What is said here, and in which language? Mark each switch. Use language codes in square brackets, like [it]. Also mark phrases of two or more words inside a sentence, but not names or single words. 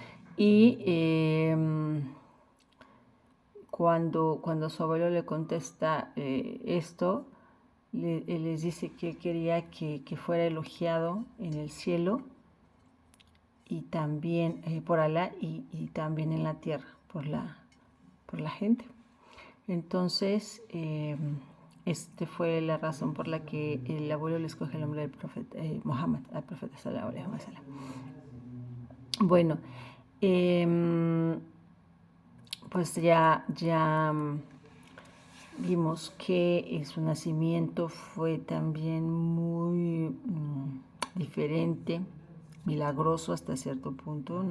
[es] Y cuando su abuelo le contesta esto, él les dice que quería que fuera elogiado en el cielo y también por Alá y también en la tierra por la gente. Entonces, fue la razón por la que el abuelo le escoge el nombre del profeta Muhammad, al profeta [ar] صلى الله عليه وسلم. [es] Bueno, pues ya vimos que su nacimiento fue también muy diferente, milagroso hasta cierto punto, ¿no?